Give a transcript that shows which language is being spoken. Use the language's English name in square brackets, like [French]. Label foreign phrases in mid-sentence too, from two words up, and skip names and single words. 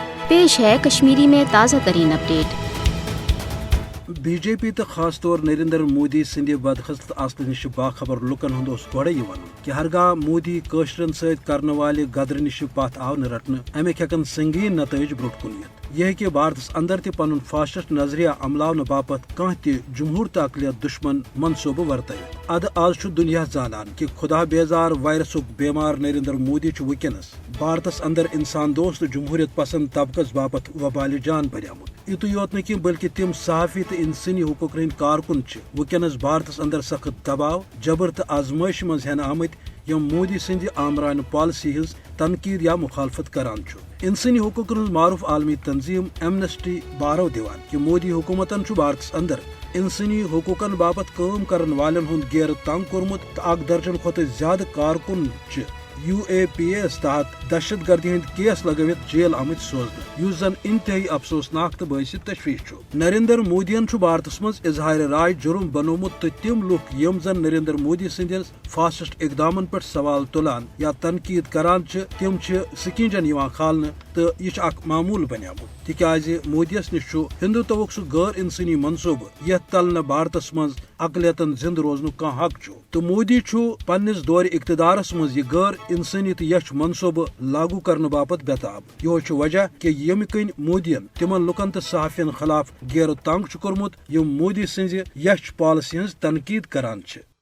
[Urdu] پیش ہے کشمیری میں تازہ ترین اپڈیٹ۔ [Kashmiri] بی جے پی تو خاص طور نریندر مودی سند بدخصلت آسن نش باخبر لکن ہند گوڑے یہ ون کہ ہرگاہ مودی قشرن ست کرنے والہ غدر نش پت آو نہ رٹنے امک ہیکن سنگین نتائج برٹ کن یہ ہیکہ بھارتس اندر تہ پن فاشسٹ نظریہ عملاؤن باپت کھانا تہ جمہور تو اقلیت دشمن منصوبہ ورتائت اد آز دنیا زانان کہ خدا بیزار وائرسک بیمار نریندر مودی ونکس بھارتس اندر انسان دوست جمہوریت پسند طبقس باپت وبال جان بنیامت یتھ یوت نہ بلکہ تم صحافی تو انسانی حقوق ہند کارکن ونکس بھارتس اندر سخت دباؤ جبر تو آزمائش مز ہین آمت یم مودی سند آمرانہ پالسی ہز تنقید یا مخالفت کران انسانی حقوق ہز معروف عالمی تنظیم ایمنسٹی بارو دیوان کہ مودی حکومتن بھارتس اندر انسانی حقوقن باپت کام کرن والن ہند گیر تنگ کورمت تو 1 درجن کھت زیادہ کارکن UAPA تحت دہشت گردی ہند کیس لگوت جیل آمت سوزن اس زن انتہائی افسوسناک تو باعث تشویش نریندر مودین بھارتس مز اظہار رائے جرم بنومت تو تم لوک یم زن نریندر مودی سندس فاسسٹ اقدامن پہ سوال تلان یا تنقید کران تم سکنجن کھالنے تو یہ اخ معمول بنیامت تکیاز مودیس نش ہندوتوک سہ غیر انسانی منصوبہ یتھ تل نہ بھارتس مز اقلیتن زند روزن کھانا حق تو مودی پنس دور اقتدارس مز یہ غیر انسانی تو یچھ منصوبہ لاگو کرنے باپت بےتاب یہ وجہ کہ یم کن مودین تمن لکن تو صحافین خلاف گیر تنگ کورمت یم مودی سز یچھ پالسی ہز تنقید کران